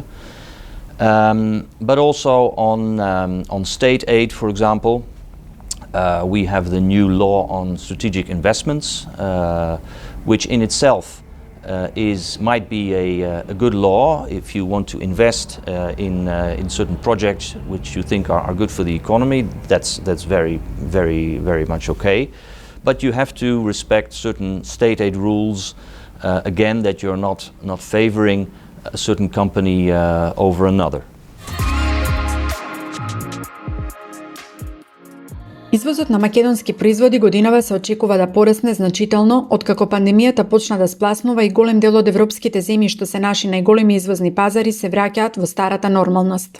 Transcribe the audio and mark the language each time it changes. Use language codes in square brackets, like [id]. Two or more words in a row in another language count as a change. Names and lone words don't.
[en] But also on state aid, for example, we have the new law on strategic investments, which in itself might be a good law if you want to invest in certain projects which you think are good for the economy. That's very, very, very much okay. But you have to respect certain state aid rules, again, that you're not favoring a certain company over another. [mk] Извозот на македонски производи годинава се очекува да порасне значително откако пандемијата почна да спласнува и голем дел од европските земји што се наши најголеми извозни пазари се враќаат во старата нормалност.